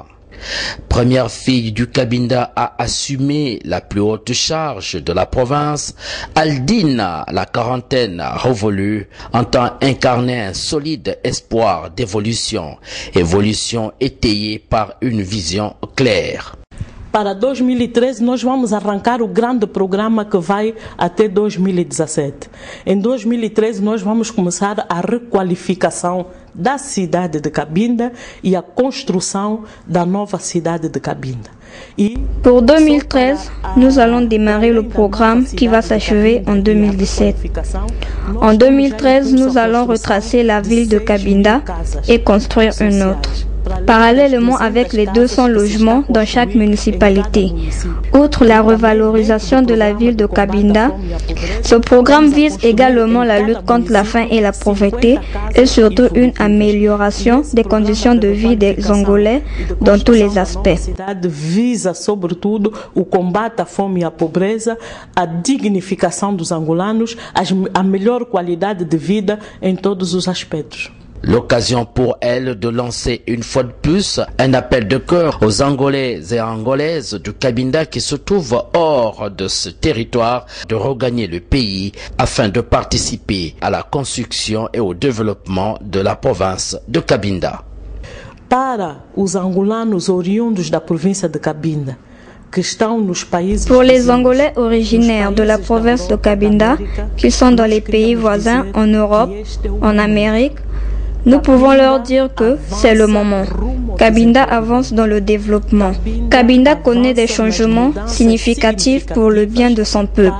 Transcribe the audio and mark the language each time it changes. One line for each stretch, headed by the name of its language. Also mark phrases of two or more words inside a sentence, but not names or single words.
French: Première fille du Cabinda à assumer la plus haute charge de la province, Aldine, la quarantaine révolue, entend incarner un solide espoir d'évolution, évolution étayée par une vision claire.
Portuguese: Para 2013, nós vamos arrancar o grande programa que vai até 2017. Em 2013, nós vamos começar a requalificação da cidade de Cabinda e a construção da nova cidade de Cabinda.
French: Pour 2013, nous allons démarrer le programme qui va s'achever en 2017. En 2013, nous allons retracer la ville de Cabinda et construire une autre. Parallèlement avec les 200 logements dans chaque municipalité. Outre la revalorisation de la ville de Cabinda, ce programme vise également la lutte contre la faim et la pauvreté et surtout une amélioration des conditions de vie des Angolais dans tous les aspects.
Portuguese: Visa sobretudo o combate à fome e à pobreza, a dignificação dos angolanos, a melhor qualidade de vida em todos os aspectos.
French: L'occasion pour elle de lancer une fois de plus un appel de cœur aux Angolais et Angolaises du Cabinda qui se trouvent hors de ce territoire de regagner le pays afin de participer à la construction et au développement de la province de Cabinda.
Portuguese: Para os angolanos oriundos da província de Cabinda, que estão nos países...
French: Pour les Angolais originaires de la province de Cabinda, qui sont dans les pays voisins en Europe, en Amérique, Nous pouvons leur dire que c'est le moment. Cabinda avance dans le développement. Cabinda connaît des changements significatifs pour le bien de son peuple.